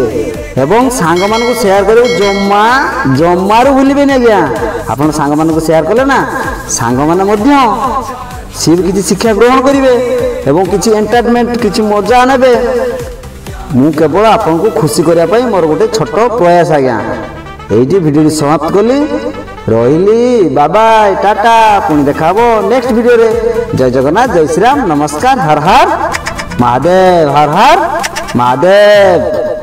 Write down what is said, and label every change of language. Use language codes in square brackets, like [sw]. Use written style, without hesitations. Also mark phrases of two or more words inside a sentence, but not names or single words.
[or] ଏବଂ ସାଙ୍ଗମାନଙ୍କୁ ସେୟାର କରିବାକୁ ଜମାରୁ ଭୁଲିବେନି ଆଜ୍ଞା। ଆପଣ ସାଙ୍ଗମାନଙ୍କୁ ସେୟାର କଲେ ନା ସାଙ୍ଗମାନେ ମଧ୍ୟ ସିଏ ବି କିଛି ଶିକ୍ଷା ଗ୍ରହଣ କରିବେ ଏବଂ କିଛି ଏଣ୍ଟରଟେନମେଣ୍ଟ, କିଛି ମଜା ନେବେ। ମୁଁ କେବଳ ଆପଣଙ୍କୁ ଖୁସି କରିବା ପାଇଁ ମୋର ଗୋଟେ ଛୋଟ ପ୍ରୟାସ ଆଜ୍ଞା। ଏଇଟି ଭିଡିଓଟି ସମାପ୍ତ କଲି ରହିଲି ବାବାଇ ଟାଟା ପୁଣି ଦେଖା ହବ [en] next videore [or] ଜୟ ଜଗନ୍ନାଥ ଜୟ ଶ୍ରୀରାମ ନମସ୍କାର ହର ହର ମହାଦେବ ହର ହର ମହାଦେବ।